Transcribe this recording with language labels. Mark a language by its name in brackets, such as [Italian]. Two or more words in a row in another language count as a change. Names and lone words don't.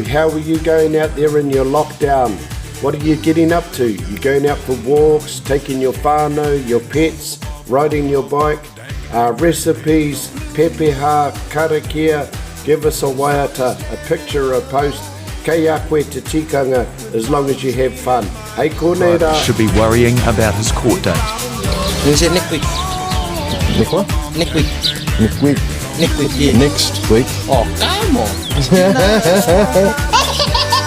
[English] How are you going out there in your lockdown? What are you getting up to? You going out for walks, taking your whānau, your pets, riding your bike? Recipes, [Māori] pepeha, karakia, [English] give us a waiata, a picture, a post. [Māori] Kei a koe te tikanga, [English] as long as you have fun. [Māori] Hei kōnei rā. [English] Should be worrying about his court date. When's it next week? Next what? Next week. Next week. Next week, yeah. Next week. Oh, come on.